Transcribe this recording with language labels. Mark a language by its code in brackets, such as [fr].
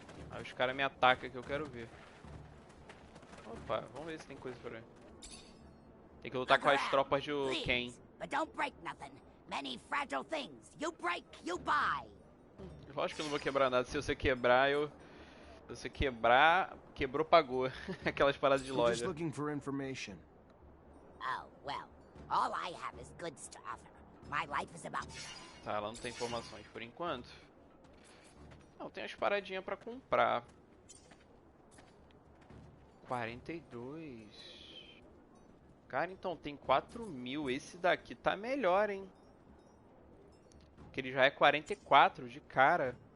[pt] Aí os caras me atacam que eu quero ver. Opa, vamos ver se tem coisa por aí. Tem que lutar com as tropas de Cain. [en] But don't break nothing. Many fragile things. You break, you buy. [pt] Lógico que eu não vou quebrar nada. Se você quebrar, eu... Se você quebrar, quebrou, pagou. Aquelas paradas de [en] We're just [pt] loja. [en] looking for information. Oh, well. All I have is goods to offer. My life is about... [pt] Tá, ela não tem informações por enquanto. Não, tem as paradinhas pra comprar. 42. Cara, então tem 4.000. Esse daqui tá melhor, hein? Porque ele já é 44 de cara.